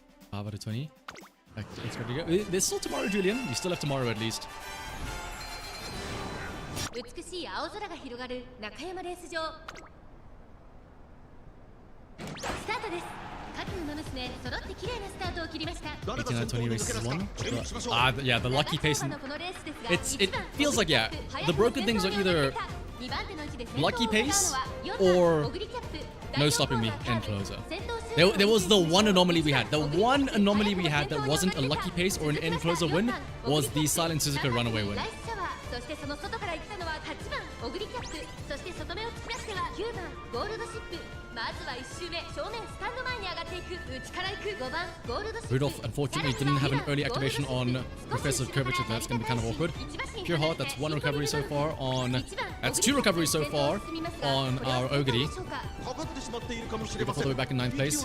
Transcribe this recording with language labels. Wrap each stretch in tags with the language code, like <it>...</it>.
<en>5 out of 20. It's ready to go. There's still tomorrow, Julian. You still have tomorrow at least.</en> <ja>美しい青空が広がる中山レース場スタートです各馬娘揃って綺麗なスタートを切りました</ja> <en>18 out of 20 races won. Yeah, the lucky pace. It feels like, yeah, the broken things are either lucky pace or no stopping me end closer. There was the one anomaly we had. The one anomaly we had that wasn't a lucky pace or an end closer win was the Silent Suzuka runaway win.</en> <ja>そしてその外から行ったのは8番オグリキャップそして外目を突き出しては9番ゴールドシップまずは1周目正面スタンド前に上がっていく内から行く5番ゴールドシップ</ja> <en>Rudolph unfortunately didn't have an early activation on Professor Curvature. That's going to be kind of awkward. Pure Heart, that's 1 recovery so far on... That's 2 recoveries so far on our Ogre. Rudolph all the way back in 9th place.</en>